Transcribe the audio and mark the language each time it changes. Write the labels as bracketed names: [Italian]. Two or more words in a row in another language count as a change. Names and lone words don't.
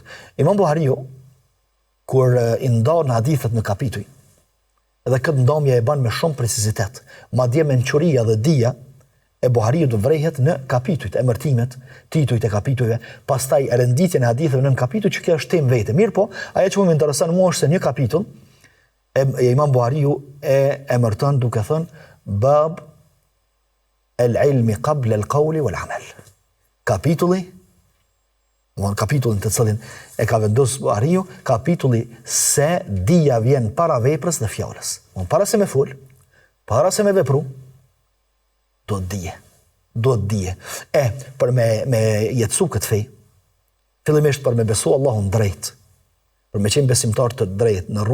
[Albanian] Imam Buhariu, kur i ndan hadithet në kapituj, edhe këtë ndamje e ban me shumë precizitet, madje mençuria dhe dija e Buhariut vrehet në kapitujt, emërtimet, titujt e kapitujve, pastaj renditjen e haditheve në kapituj, që kjo është temë vete. Mirë po, ajo që më intereson mua është se një kapitull e Imam Buhariu e emërton duke thënë [Arabic] باب العلم قبل القول والعمل. [Albanian] Kapitullin të cilin e ka vendosur Buhariu, kapitulli se dija vjen para veprës dhe fjalës. Para se me fol, para se me vepru, do të dije. Për me jetësu këtë fej, fillimisht për me besu Allahun drejt, për me qenë besimtar të drejt, në